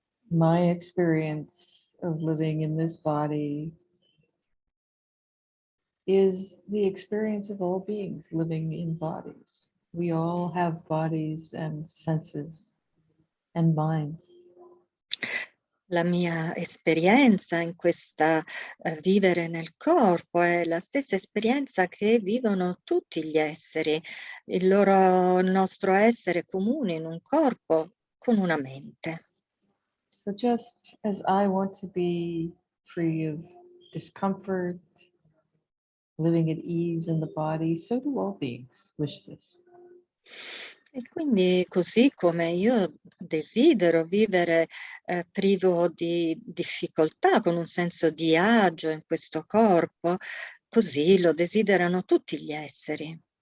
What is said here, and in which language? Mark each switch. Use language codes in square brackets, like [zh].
[en] My experience of living in this body is the experience of all beings living in bodies. We all have bodies and senses and minds. [it] La mia esperienza in questa vivere nel corpo è la stessa esperienza che vivono tutti gli esseri, il nostro essere comune in un corpo con una mente. [en] So just as I want to be free of discomfort, living at ease in the body, so do all beings wish this. [it] E quindi così come io desidero vivere privo di difficoltà, con un senso di agio in questo corpo, così lo desiderano tutti gli esseri.